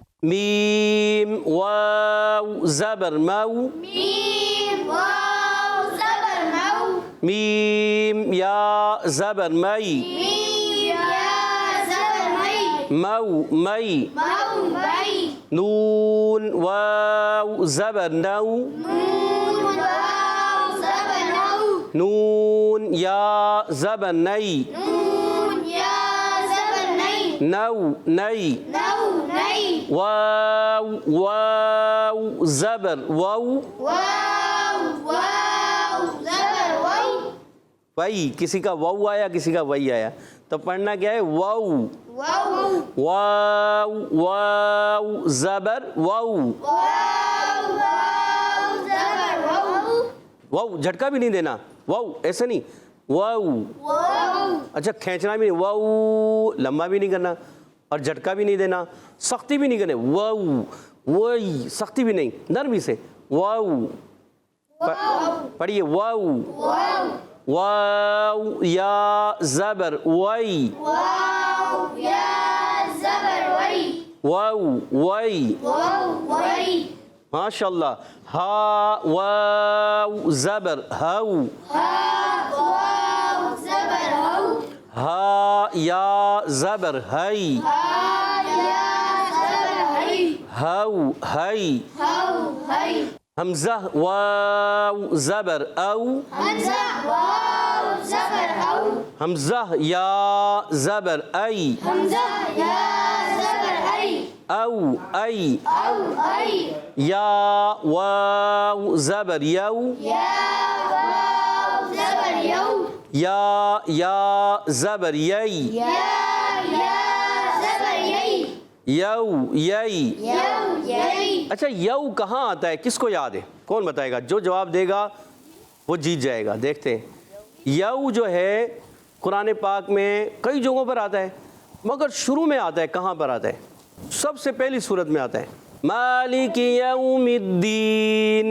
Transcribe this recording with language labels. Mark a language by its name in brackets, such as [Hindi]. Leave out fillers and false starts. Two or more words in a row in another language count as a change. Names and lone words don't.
[Urdu] میم واو زبر مو میم واو زبر مو میم یا زبر می میم یا زبر می مو می مو می نون واو زبر نو نون واو زبر نو نون یا زبر نی نون یا زبر نی نو نی نو نی واو واو زبر وو واو واو زبر وو وئی کسی کا وو آیا کسی کا وئی آیا تو پڑھنا کیا ہے وو واو واو واو زبر وو واو واو زبر وو وو جھٹکا بھی نہیں دینا وو ایسے نہیں وو واو اچھا کھینچنا بھی نہیں وو لمبا بھی نہیں کرنا اور جھٹکا بھی نہیں دینا سختی بھی نہیں کرنے وو وئی سختی بھی نہیں نرمی سے وو پڑھیے وو واو واو یا زبر وئی واو یا زبر وی وو وئی واو وی ماشاء اللہ ہا واو زبر ہو ہا واو زبر ہو ہا یا زبر ہئی ہا یا زبر ہی ہو ہئی ہو ہی حمزہ واو زبر او حمزہ واو زبر ہو حمزہ یا زبر ای حمزہ یا زبر ای او ای او ای یا واو زبر یو یا واو زبر یو یا زبر یئی یا زبر یی یو یئی یو یی اچھا یو کہاں آتا ہے کس کو یاد ہے کون بتائے گا جو جواب دے گا وہ جیت جائے گا دیکھتے ہیں یو جو ہے قرآن پاک میں کئی جگہوں پر آتا ہے مگر شروع میں آتا ہے کہاں پر آتا ہے سب سے پہلی صورت میں آتا ہے [Arabic] مالک یوم الدین